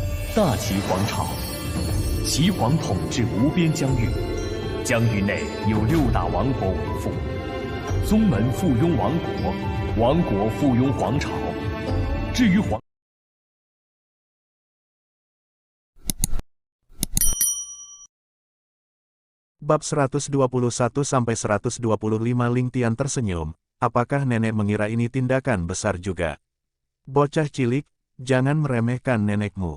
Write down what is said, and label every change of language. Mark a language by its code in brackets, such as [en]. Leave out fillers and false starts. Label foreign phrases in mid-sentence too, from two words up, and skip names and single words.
[zh] 大齐皇朝，齐皇统治无边疆域，疆域内有6大王国为父，宗门附庸王国，王国附庸皇朝。至于皇。 [id] Bab 121-125 Ling Tian tersenyum, apakah nenek mengira ini tindakan besar juga? Bocah cilik, jangan meremehkan nenekmu.